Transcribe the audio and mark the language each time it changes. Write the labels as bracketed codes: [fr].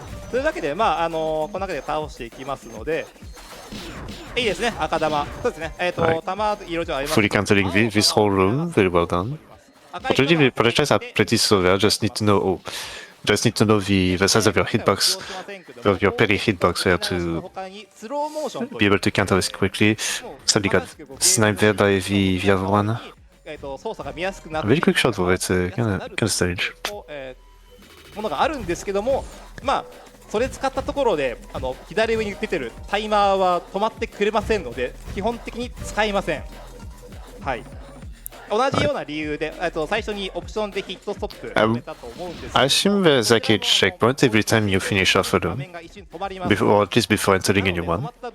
[ja] というわけで、この中で倒していきますので、いいですね、赤玉。そうですね、玉色々あります。 [en] Fully countering this whole room, very well done. Actually, the projectiles are pretty slow there. Just need to know the size of your hitbox, of your parry hitbox there to be able to counter this quickly. Sadly got sniped there by the other one. A very quick shot though, it's kind of strange. [ja] ものがあるんですけども、それ使ったところで左上に出てるタイマーは止まってくれませんので、基本的に使いません。はい。同じような理由で、最初にオプションでヒットストップ入れたと思うんですけど、 [en] I assume there's like a checkpoint every time you finish off a room, or at least before entering a new one.